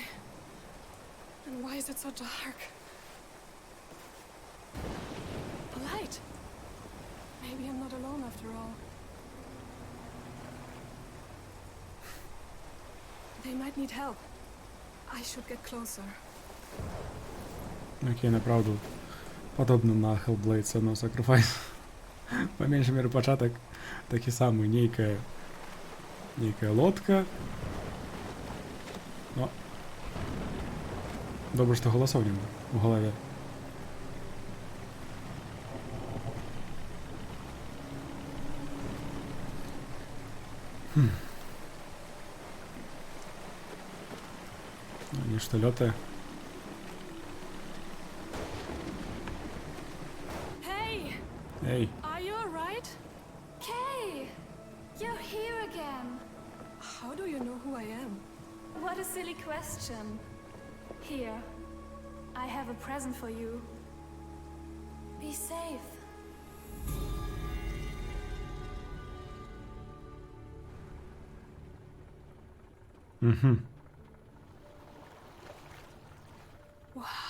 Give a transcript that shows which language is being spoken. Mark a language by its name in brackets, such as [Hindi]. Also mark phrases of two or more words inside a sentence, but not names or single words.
[English] And why is it so dark? A light. Maybe I'm not alone after all. They might need help. I should get closer. [Belarusian] Окей, направду падобна на Hellblade Son of Sacrifice. Па меншай меры пачатак такі самы, нейкая лодка. Но добра, што галасоў няма у галаве. Нешта лётае. [English] Hey! [Belarusian] Эй, [English] Are you alright? Kay, you're here again. How do you know who I am? What a silly question. Here, I have a present for you. Be safe. Wow.